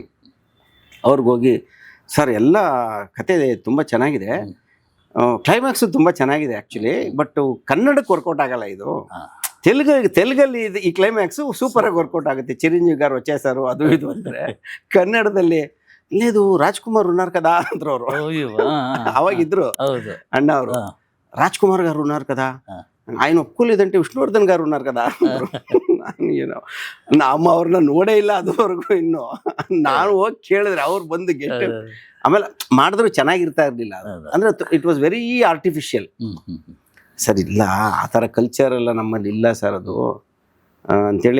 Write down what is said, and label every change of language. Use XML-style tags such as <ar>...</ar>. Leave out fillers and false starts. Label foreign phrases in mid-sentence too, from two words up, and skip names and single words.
<kn>ಅವ್ರಿಗೋಗಿ ಸರ್ ಎಲ್ಲ ಕತೆ ತುಂಬ ಚೆನ್ನಾಗಿದೆ, ಕ್ಲೈಮ್ಯಾಕ್ಸು ತುಂಬ ಚೆನ್ನಾಗಿದೆ</kn> <en>actually, but</en> <kn>ಕನ್ನಡಕ್ಕೆ ವರ್ಕೌಟ್ ಆಗಲ್ಲ ಇದು. ತೆಲುಗಲ್ಲಿ ಈ ಕ್ಲೈಮ್ಯಾಕ್ಸು ಸೂಪರಾಗಿ ವರ್ಕೌಟ್ ಆಗುತ್ತೆ, ಚಿರಂಜೀವಿ</kn> <te>గారు వచ్చేసారు</te> <kn>ಅದು ಇದು ಅಂದರೆ. ಕನ್ನಡದಲ್ಲಿ</kn> <te>లేదు రాజ్‌కుమార్ ఉన్నారు కదా</te> <kn>ಅಂದ್ರು ಅವರು. ಅವಾಗಿದ್ರು ಅಣ್ಣ ಅವರು,</kn> <te>ರಾಜ್ಕುಮಾರ್ గారు ఉన్నారు కదా, ఆయన ఒప్పుకోలేదంటే విష్ణువర్ధన్ గారు ఉన్నారు కదా ಅಂದರು.</te> <kn>ನಾನು ಏನೋ ನಮ್ಮ ಅವ್ರನ್ನ ನೋಡೇ ಇಲ್ಲ ಅದುವರೆಗೂ. ಇನ್ನು ನಾನು ಹೋಗಿ ಕೇಳಿದ್ರೆ ಅವ್ರು ಬಂದು ಗೆಸ್ಟ್ ಆಮೇಲೆ ಮಾಡಿದ್ರು ಚೆನ್ನಾಗಿರ್ತಾ ಇರಲಿಲ್ಲ.</kn> <en>ಅಂದರೆ it was very artificial.</en> <kn>ಸರ್ ಇಲ್ಲ, ಆ ಥರ ಕಲ್ಚರ್ ಎಲ್ಲ ನಮ್ಮಲ್ಲಿ ಇಲ್ಲ ಸರ್ ಅದು ಅಂಥೇಳಿ.</kn>